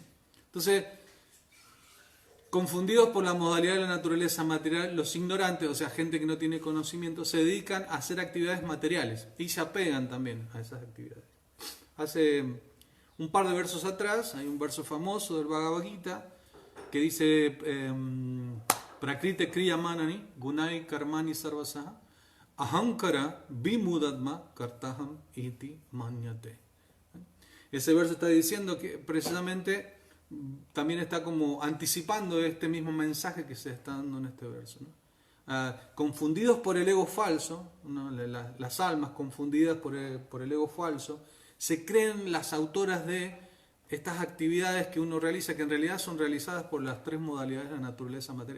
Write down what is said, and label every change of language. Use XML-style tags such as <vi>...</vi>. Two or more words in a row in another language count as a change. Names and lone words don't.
<es>Entonces, confundidos por la modalidad de la naturaleza material, los ignorantes, o sea, gente que no tiene conocimiento, se dedican a hacer actividades materiales y se apegan también a esas actividades. Hace un par de versos atrás, hay un verso famoso del Bhagavad Gita que dice</es> <sa>प्रकृते क्रिया मनानि गुणै कर्माणि सर्वशः अहंकार विमूढात्मा कर्ताहम् इति मन्यते.</sa> <es>Ese verso está diciendo que precisamente también está como anticipando este mismo mensaje que se está dando en este verso, ¿no? Confundidos por el ego falso, ¿no? Las almas confundidas por el ego falso, se creen las autoras de estas actividades que uno realiza, que en realidad son realizadas por las tres modalidades de la naturaleza material.</es>